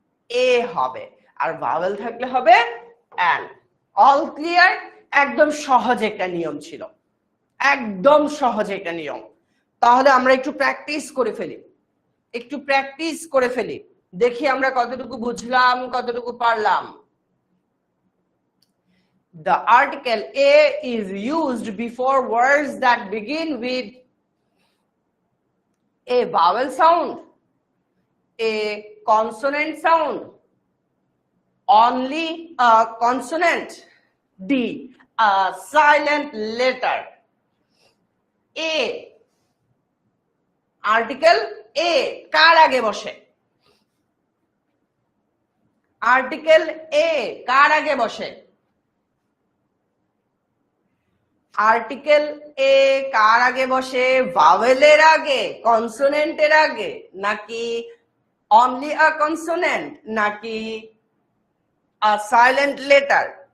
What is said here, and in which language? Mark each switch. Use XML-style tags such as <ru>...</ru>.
<bn>এ হবে। আর ভাওয়েল থাকলে হবে অ্যান। All clear? একদম সহজ একটা নিয়ম ছিল, একদম সহজ একটা নিয়ম। তাহলে আমরা একটু প্র্যাকটিস করে ফেলি, একটু প্র্যাকটিস করে ফেলি, দেখি আমরা কতটুকু বুঝলাম, কতটুকু পারলাম।</bn> <en>The article a is used before words that begin with a vowel sound, a consonant sound, only a consonant, D, a silent letter.</en> <bn>A, article a কার আগে বসে? আর্টিকেল এ কার আগে বসে? আর্টিকেল এ কার আগে বসে? ভাওয়েলের আগে, কনসোনেন্টের আগে, নাকি অনলি আ consonant, নাকি আ সাইলেন্ট লেটার?</bn>